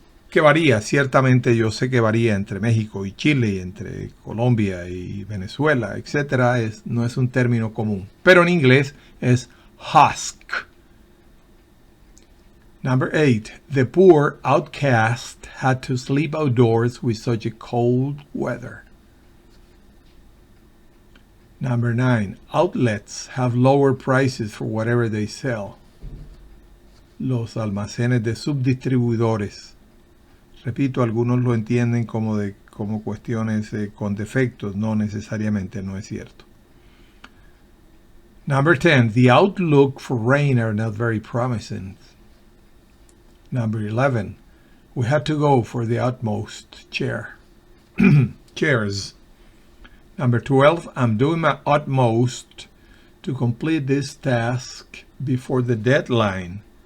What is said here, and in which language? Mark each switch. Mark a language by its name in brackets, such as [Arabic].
[Spanish] Que varía, ciertamente yo sé que varía entre México y Chile, y entre Colombia y Venezuela, etc. No es un término común, pero en inglés es husk. [English] Number 8, the poor outcast had to sleep outdoors with such a cold weather. Number 9. Outlets have lower prices for whatever they sell. [Spanish] Los almacenes de subdistribuidores. Repito, algunos lo entienden como cuestiones con defectos. No necesariamente, no es cierto. [English] Number 10. The outlook for rain are not very promising. Number 11. We had to go for the utmost chairs. Number 12. I'm doing my utmost to complete this task before the deadline.